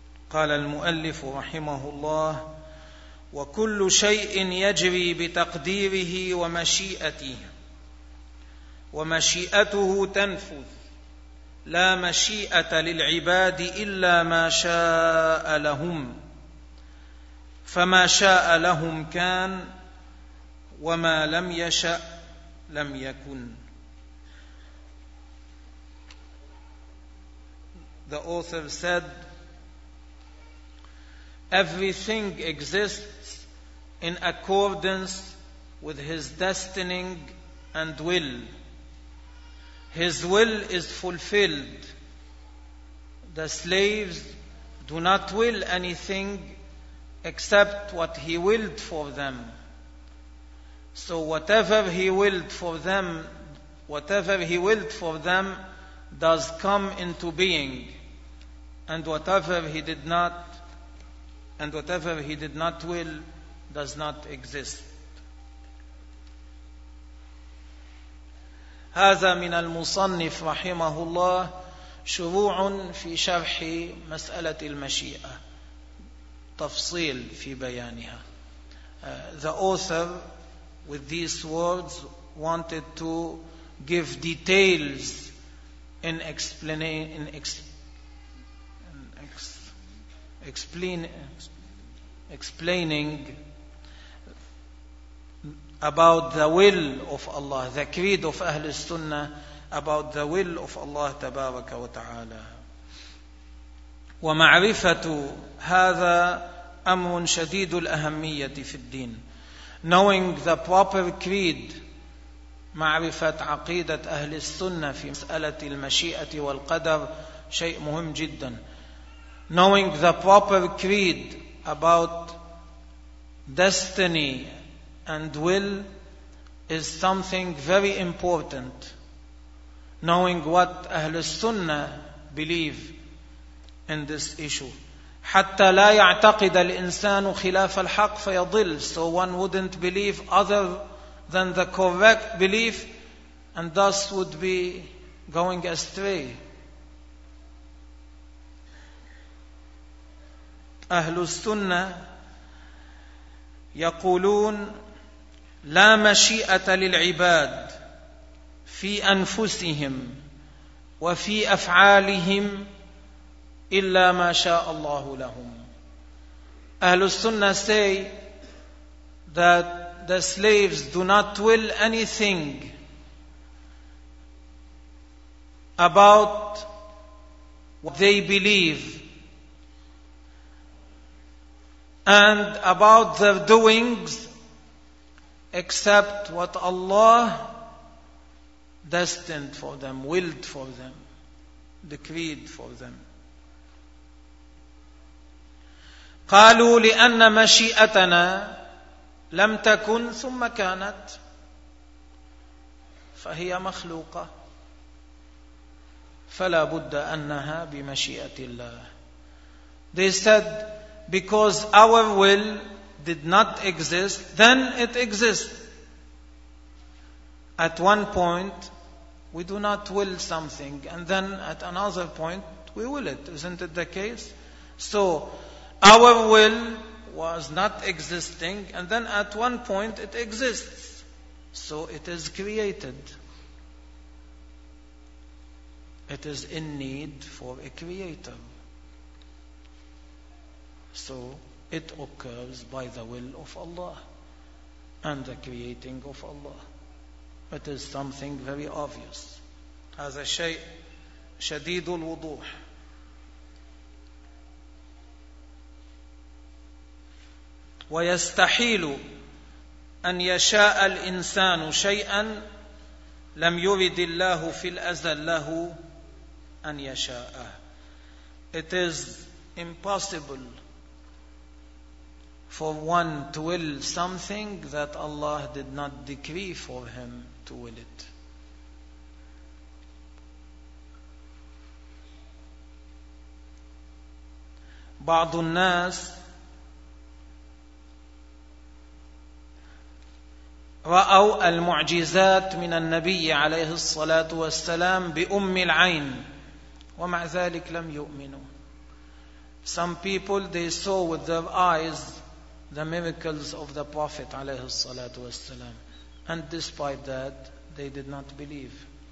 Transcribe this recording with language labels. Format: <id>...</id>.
<ar>قال المؤلف رحمه الله وكل شيء يجري بتقديره ومشيئته ومشيئته تنفذ لا مشيئة للعباد إلا ما شاء لهم فما شاء لهم كان وما لم يشأ لم يكن.</ar> <en>The author said, everything exists in accordance with his destining and will. His will is fulfilled. The slaves do not will anything except what he willed for them. So whatever he willed for them, whatever he willed for them does come into being. And whatever he did not will does not exist.</en> <ar>هذا من المصنف رحمه الله شروع في شرح مسألة المشيئة تفصيل في بيانها.</ar> <en>The author with these words wanted to give details in explaining about the will of Allah, the creed of Ahlul Sunnah about the will of Allah</en> <ar>تبارك وتعالى. ومعرفة هذا أمر شديد الأهمية في الدين.</ar> <en>Knowing the proper creed,</en> <ar>معرفة عقيدة أهل السنة في مسألة المشيئة والقدر شيء مهم جدا.</ar> <en>Knowing the proper creed about destiny and will is something very important. Knowing what أهل السنة believe in this issue.</en> <ar>حتى لا يعتقد الإنسان خلاف الحق فيضل.</ar> <en>So one wouldn't believe other than the correct belief and thus would be going astray.</en> <ar>أهل السنة يقولون لا مشيئة للعباد في أنفسهم وفي أفعالهم إلا ما شاء الله لهم.</ar> <en>أهل السنة say that the slaves do not will anything about what they believe and about their doings except what Allah destined for them, willed for them, decreed for them.</en> <ar>قالوا لأن مشيئتنا لم تكن ثم كانت فهي مخلوقة فلا بد أنها بمشيئة الله.</ar> <en>They said because our will did not exist, then it exists. At one point we do not will something and then at another point we will it. Isn't it the case? So our will was not existing and then at one point it exists. So it is created. It is in need for a creator. So it occurs by the will of Allah and the creating of Allah. It is something very obvious.</en> <ar>هذا شيء شديد الوضوح. ويستحيل أن يشاء الإنسان شيئا لم يرد الله في الأزل له أن يشاءه.</ar> <en>It is impossible for one to will something that Allah did not decree for him to will it.</en> <ar>بعض الناس رأوا المعجزات من النبي عليه الصلاة والسلام بأم العين ومع ذلك لم يؤمنوا.</ar> <en>Some people they saw with their eyes the miracles of the Prophet</en> <ar>عليه الصلاة والسلام</ar> <en>and despite that they did not believe.</en>